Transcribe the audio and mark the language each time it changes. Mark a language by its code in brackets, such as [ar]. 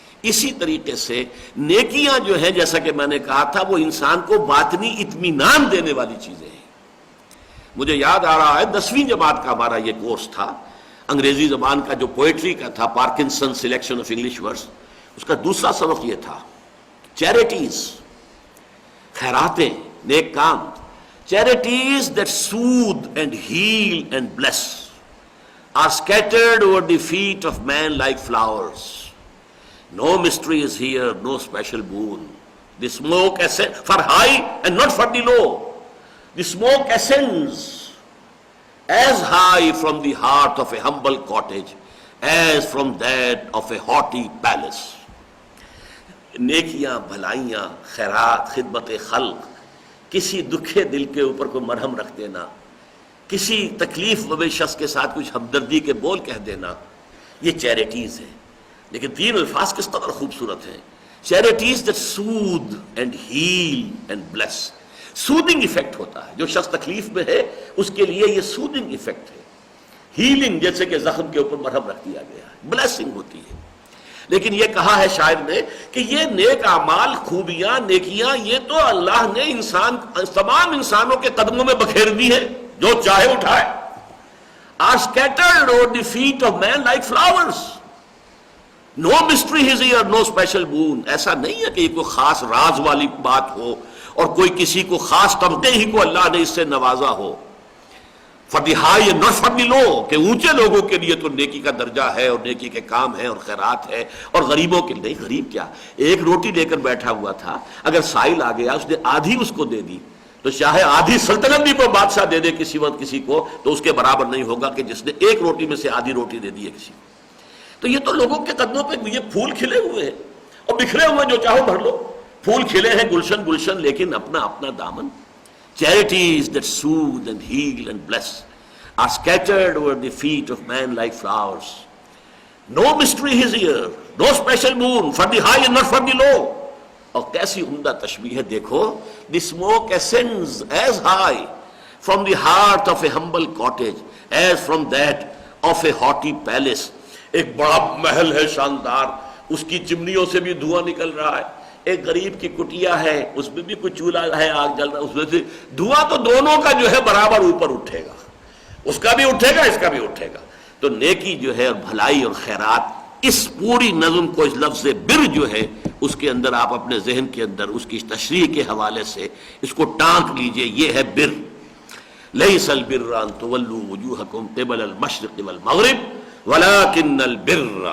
[ur] اسی طریقے سے نیکیاں جو ہیں جیسا کہ میں نے کہا تھا وہ انسان کو باطنی اطمینان دینے والی چیزیں ہیں. مجھے یاد آ رہا ہے 10ویں جماعت کا ہمارا یہ کورس تھا، انگریزی زبان کا جو پوئٹری کا تھا، Parkinson selection of English words, اس کا دوسرا سبق یہ تھا charities, خیراتیں، neck com. [en] Charities that soothe and heal and bless are scattered over the feet of man like flowers. No mystery is here, no special boon. The smoke ascends for high and not for the low. The smoke ascends as high from the heart of a humble cottage as from that of a haughty palace. [ur] نیکیاں، بھلائیاں، خیرات، خدمت خلق، کسی دکھے دل کے اوپر کوئی مرہم رکھ دینا، کسی تکلیف زدہ شخص کے ساتھ کچھ ہمدردی کے بول کہہ دینا، یہ چیریٹیز ہیں. لیکن تین الفاظ کس قدر خوبصورت ہیں. [en] Charities that soothe and heal and bless. [ur] Soothing effect ہوتا ہے، جو شخص تکلیف میں ہے اس کے لیے یہ سودنگ ایفیکٹ ہے. ہیلنگ جیسے کہ زخم کے اوپر مرہم رکھ دیا گیا ہے، بلیسنگ ہوتی ہے. لیکن یہ کہا ہے شاعر نے کہ یہ نیک اعمال، خوبیاں، نیکیاں، یہ تو اللہ نے تمام انسانوں کے قدموں میں بکھیر دی ہے، جو چاہے اٹھائے. [en] are scattered over the feet of man like flowers. No mystery is here, no special boon. [ur] ایسا نہیں ہے کہ یہ کوئی خاص راز والی بات ہو اور کوئی کسی کو خاص طبقے ہی کو اللہ نے اس سے نوازا ہو. [en] For the high and not for the low, [ur] کہ اونچے لوگوں کے لیے تو نیکی کا درجہ ہے اور نیکی کے کام ہے اور خیرات ہے، اور غریبوں کے لیے نہیں. غریب کیا، ایک روٹی لے کر بیٹھا ہوا تھا، اگر سائل آ گیا اس نے آدھی اس کو دے دی تو چاہے آدھی سلطنت بھی کوئی بادشاہ دے دے کسی وقت کسی کو تو اس کے برابر نہیں ہوگا کہ جس نے ایک روٹی میں سے آدھی روٹی دے دی ہے کسی کو. تو یہ تو لوگوں کے قدموں پہ یہ پھول کھلے ہوئے ہیں اور بکھرے ہوئے جو چاہو بھر لو. پھول کھلے ہیں گلشن گلشن لیکن اپنا اپنا دامن. [en] Charities that soothe and heal and bless are scattered over the feet of man like flowers. No mystery is here, no special moon for the high and not for the low. [ur] اور کیسی عمدہ تشبیہ ہے دیکھو. [en] The smoke ascends as high from the heart of a humble cottage as from that of a haughty palace. [ur] ایک بڑا محل ہے شاندار, اس کی چمنیوں سے بھی دھواں نکل رہا ہے. ایک غریب کی کٹیا ہے, اس میں بھی کوئی چولہا ہے, آگ جل رہا ہے, اس میں سے دھواں تو دونوں کا جو ہے برابر اوپر اٹھے گا, اس کا بھی اٹھے گا اس کا بھی اٹھے گا. تو نیکی جو ہے اور بھلائی اور خیرات, اس پوری نظم کو اس لفظ بر جو ہے اس کے اندر آپ اپنے ذہن کے اندر اس کی تشریح کے حوالے سے اس کو ٹانک لیجئے. یہ ہے بر. [ar] لیس البر ان تولوا وجوہکم قبل المشرق والمغرب ولکن البر.